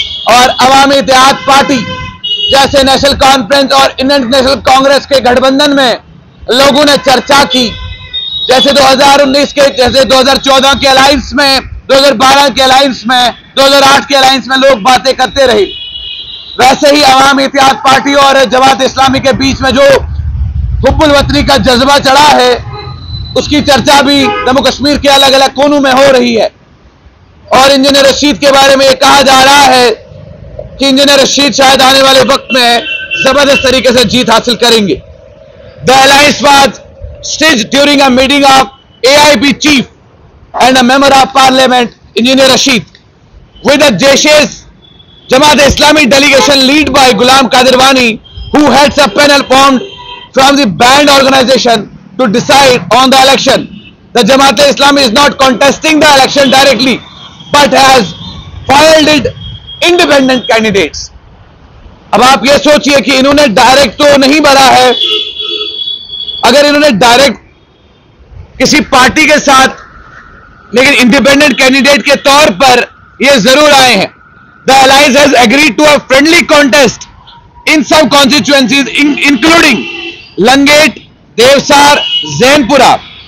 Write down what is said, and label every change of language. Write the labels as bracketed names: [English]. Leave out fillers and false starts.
[Hindi] और अवामी इत्तेहाद पार्टी जैसे national conference और इंडियन नेशनल कांग्रेस के गठबंधन में लोगों ने चर्चा की, जैसे 2019 के, जैसे 2014 के अलायंस में, 2012 के अलायंस में, 2008 के अलायंस में लोग बातें करते रहे, वैसे ही अवामी इत्तेहाद पार्टी और जमात इस्लामी के बीच में जो हुब्बुल वतनी का जज्बा चढ़ा है उसकी चर्चा भी जम्मू कश्मीर के अलग अलग कोनों में हो रही है। और इंजीनियर रशीद के बारे में यह कहा जा रहा है कि इंजीनियर रशीद शायद आने वाले वक्त में जबरदस्त तरीके से जीत हासिल करेंगे। [English] The alliance was staged during a meeting of AIP chief and a member of parliament, Engineer Rashid, with the Jaish Jamaat Islami delegation led by Ghulam Qadir Wani, who heads a panel formed from the banned organization to decide on the election. The Jamaat Islami is not contesting the election directly, but has filed independent candidates. [Hindi] अब आप ये सोचिए कि इन्होंने direct तो नहीं भरा है, अगर इन्होंने डायरेक्ट किसी पार्टी के साथ, लेकिन इंडिपेंडेंट कैंडिडेट के तौर पर ये जरूर आए हैं। [English] The alliance has agreed to a friendly contest in some constituencies including Langate, Devsar, Zainapora.